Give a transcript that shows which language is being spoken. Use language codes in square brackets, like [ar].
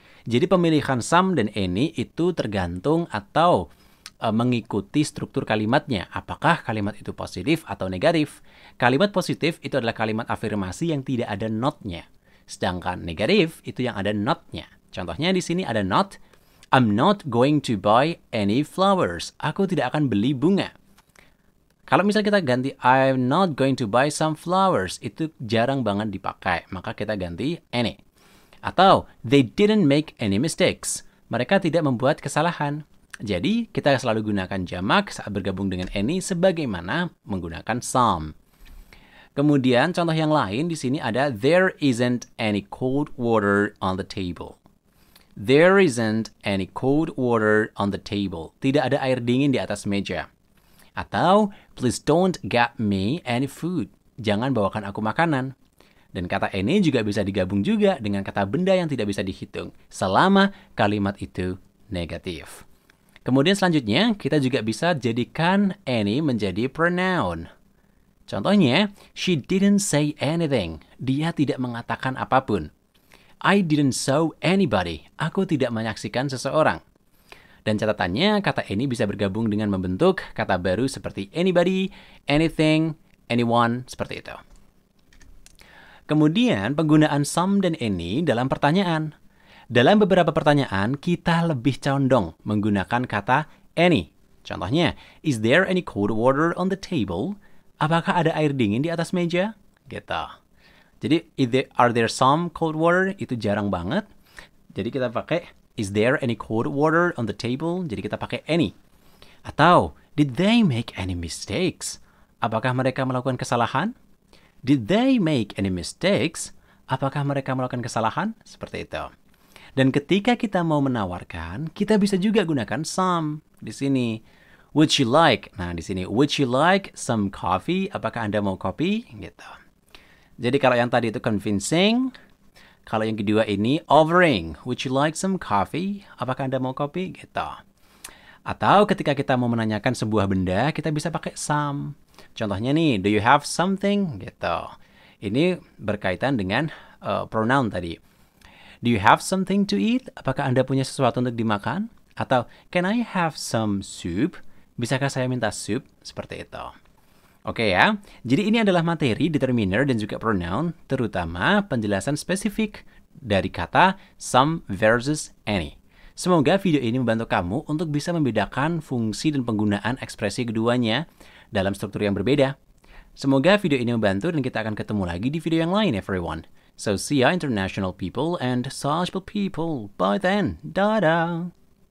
[id] Jadi pemilihan some dan any itu tergantung atau mengikuti struktur kalimatnya. Apakah kalimat itu positif atau negatif? Kalimat positif itu adalah kalimat afirmasi yang tidak ada not-nya. Sedangkan negatif itu yang ada not-nya. Contohnya di sini ada not. [en] I'm not going to buy any flowers. [id] Aku tidak akan beli bunga. Kalau misalnya kita ganti [en] I'm not going to buy some flowers, [id] itu jarang banget dipakai. Maka kita ganti any. [en] Atau, they didn't make any mistakes. [id] Mereka tidak membuat kesalahan. Jadi, kita selalu gunakan jamak saat bergabung dengan any sebagaimana menggunakan some. Kemudian, contoh yang lain di sini ada [en] there isn't any cold water on the table. There isn't any cold water on the table. [id] Tidak ada air dingin di atas meja. Atau, [en] please don't get me any food. [id] Jangan bawakan aku makanan. Dan kata any juga bisa digabung juga dengan kata benda yang tidak bisa dihitung, selama kalimat itu negatif. Kemudian selanjutnya, kita juga bisa jadikan any menjadi pronoun. [en] Contohnya, she didn't say anything. [id] Dia tidak mengatakan apapun. [en] I didn't saw anybody. [id] Aku tidak menyaksikan seseorang. Dan catatannya, kata any bisa bergabung dengan membentuk kata baru seperti anybody, anything, anyone, seperti itu. Kemudian, penggunaan some dan any dalam pertanyaan. Dalam beberapa pertanyaan, kita lebih condong menggunakan kata any. [en] Contohnya, is there any cold water on the table? [id] Apakah ada air dingin di atas meja? Gitu. [en] Jadi, are there some cold water? [id] Itu jarang banget. Jadi kita pakai, [en] is there any cold water on the table? Jadi kita pakai any. Atau, did they make any mistakes? [id] Apakah mereka melakukan kesalahan? [en] Did they make any mistakes? [id] Apakah mereka melakukan kesalahan? Seperti itu. Dan ketika kita mau menawarkan, kita bisa juga gunakan some di sini. [en] Would you like? [id] Nah, di sini, [en] would you like some coffee? [id] Apakah Anda mau kopi? Gitu. Jadi kalau yang tadi itu convincing, kalau yang kedua ini offering. [en] Would you like some coffee? [id] Apakah Anda mau kopi? Gitu. Atau ketika kita mau menanyakan sebuah benda, kita bisa pakai some. Contohnya nih, [en] do you have something? [id] Gitu. Ini berkaitan dengan pronoun tadi. [en] Do you have something to eat? [id] Apakah Anda punya sesuatu untuk dimakan? [en] Atau, can I have some soup? [id] Bisakah saya minta sup? Seperti itu. Oke ya, jadi ini adalah materi determiner dan juga pronoun, terutama penjelasan spesifik dari kata some versus any. Semoga video ini membantu kamu untuk bisa membedakan fungsi dan penggunaan ekspresi keduanya dalam struktur yang berbeda. Semoga video ini membantu dan kita akan ketemu lagi di video yang lain, everyone. [en] So see ya international people and sociable people. Bye then. Dadah.